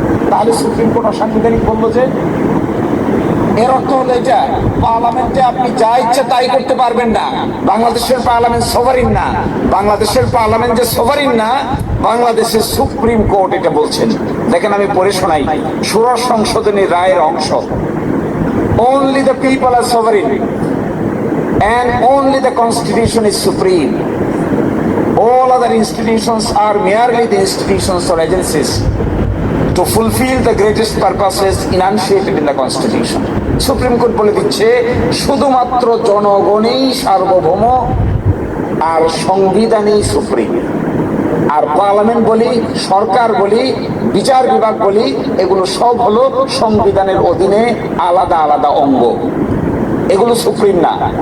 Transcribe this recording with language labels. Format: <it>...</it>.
<bn>তাহলে supreme court অসাংবিধানিক বললো যে, এর অর্থ হলো এটা পার্লামেন্টে আপনি যা ইচ্ছা তাই করতে পারবেন না। বাংলাদেশের পার্লামেন্ট সভারিন না। বাংলাদেশের পার্লামেন্ট যে সভারিন না, বাংলাদেশের সুপ্রিম কোর্ট এটা বলছেন। দেখেন, আমি পড়ে শোনাই ষোড়শ সংশোধনী রায়ের অংশ।</bn> <en>Only the people are sovereign and only the constitution is supreme. All other institutions are merely the institutions or agencies to fulfill the greatest purposes enunciated in the constitution.</en> <bn>Supreme court বলে দিচ্ছে শুধুমাত্র জনগণই সার্বভৌম আর সংবিধানই supreme. আর parliament বলি, সরকার বলি, বিচার বিভাগ বলি, এগুলো সব হলো সংবিধানের অধীনে আলাদা আলাদা অঙ্গ। এগুলো সুপ্রিম না।</bn>